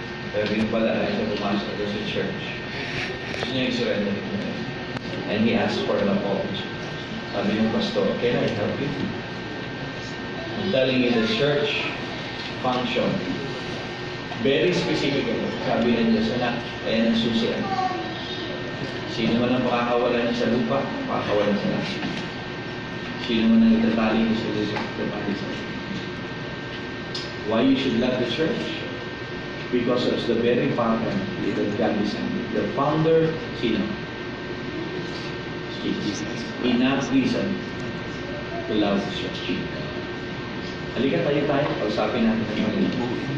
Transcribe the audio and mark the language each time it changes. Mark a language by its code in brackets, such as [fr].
[tl] Pero yung pala ay siya pumasok doon sa church. Gusto niya i-surrender niya. [en] And he asked for an apology. [tl] Sabi yung pastor, [en] can I help you? I'm telling you the church function. Very specific ako. [tl] Sabi ng Diyos, anak, ayan ang susian. Sino man ang makakawalan niya sa lupa, makakawalan sa lahat. Sino man ang itatali niya sa lupa, itatali sa lupa. [en] Why you should love the church? Because it's the very pattern that God descended. The founder, [tl] sino? [en] Jesus. Enough reason to love the church. [tl] Halika tayo, pagsapin natin ang Panginoon.